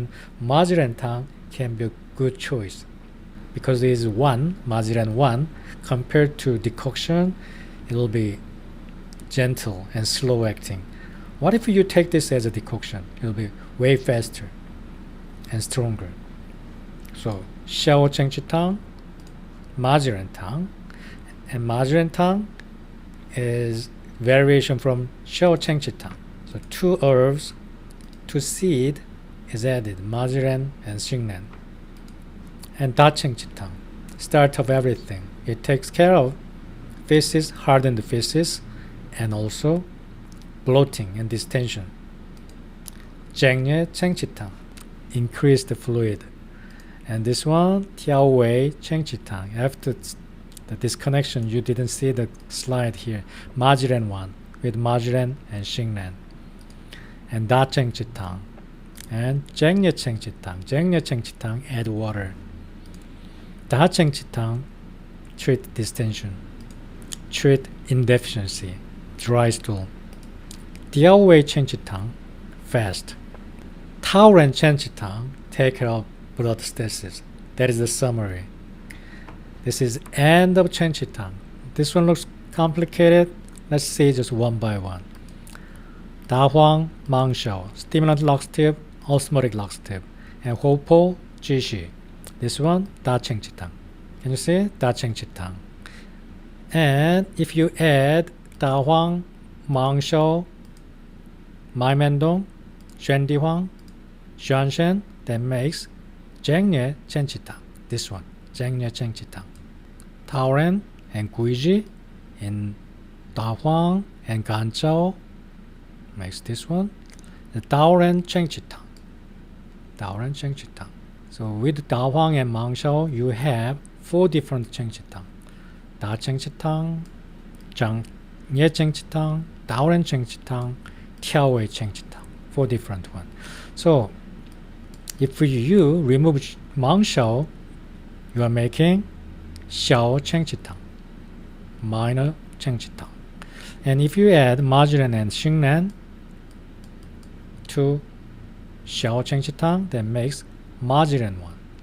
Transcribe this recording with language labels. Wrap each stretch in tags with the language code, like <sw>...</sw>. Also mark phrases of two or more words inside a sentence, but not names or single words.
<en>Ma Ji Ren Tang can be a good choice because it is Ma Ji Ren Wan, compared to decoction, it will be gentle and slow acting. What if you take this as a decoction? It will be way faster and stronger. So Xiao Cheng Chi Tang, Ma Ji Ren Tang, and Ma Ji Ren Tang is variation from Xiao Cheng Chi Tang. So 2 herbs, 2 seed is added, Ma Ji Ren and Xing Ren. And Da Cheng Chi Tang, start of everything. It takes care of feces, hardened feces, and also bloating and distension. Zeng Cheng Chi Tang, increase the fluid. And this one, Tiao Wei Cheng Chi Tang. After the disconnection, you didn't see the slide here. Ma Ji Ren Wan with Ma Ji Ren and Xing Ren. And Da Cheng Chi Tang. And Zeng Cheng Chi Tang. Zeng Cheng Chi Tang, add water. Da Cheng Chi Tang, treat distension. Treat indeficiency, dry stool. Tiao Wei Cheng Chi Tang, fast. Tao Ren Cheng Chi Tang, take care of blood stasis. That is the summary. This is end of Cheng Chi Tang. This one looks complicated. Let's see just one by one. Da Huang, Mang Xiao, stimulant laxative, osmotic laxative, and Huopo, Jishi. This one, Da Cheng Chi Tang. Can you see? Da Cheng Chi Tang. And if you add Da Huang, Mang Xiao, Mai Mendong, Xuan Di Huang, Xuan Shen, that makes Zeng Nie Chen Chi Tang. This one, Zeng Nie Chen Chi Tang. Tao Ren and Guiji in Da Huang and Gan Zhao makes this one. The Tao Ren Cheng Chi Tang. Tao Ren Cheng Chi Tang. So with Da Huang and Mang Xiao, you have 4 different Cheng Chi Tang. Da Cheng Chi Tang, Zhang Nie Cheng Chi Tang, Tao Ren Cheng Chi Tang, Tiao Wei Cheng Chi Tang. 4 different ones. So if you remove Mang Xiao, you are making Xiao Cheng Chi Tang, minor Cheng Chi Tang. And if you add Majiren and Xingnan to Xiao Cheng Chi Tang, that makes Majiren Wan.</en>